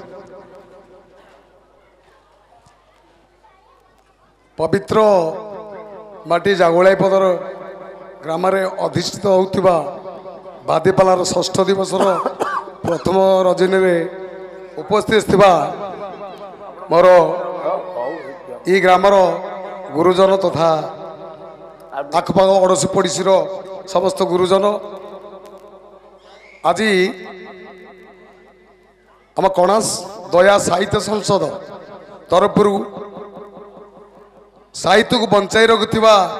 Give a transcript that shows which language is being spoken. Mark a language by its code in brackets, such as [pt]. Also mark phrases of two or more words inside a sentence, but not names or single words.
[or] ପବିତ୍ର ମାଟି ଜାଗୋଲାଇ ପଦର ଗ୍ରାମ ଅଧିଷ୍ଠିତ ହୋଇଥିବା ବାଡ଼ିପାଲାର ଷଷ୍ଠ ଦିବସର ପ୍ରଥମ ରଜନୀ ଉପସ୍ଥିତ ଥିବା ମୋର ଏହି ଗ୍ରାମର ଗୁରୁଜନ ତଥା ଆଖପାଖ ଅଡ଼ୋଶୀ ପଡ଼ୋଶୀ ସମସ୍ତ ଗୁରୁଜନ ଆଜି ଆମ କଣାସ ଦୟା ସାହିତ୍ୟ ସଂସଦ ତରଫ ସାହିତ୍ୟକୁ ବଞ୍ଚାଇ ରଖୁଆ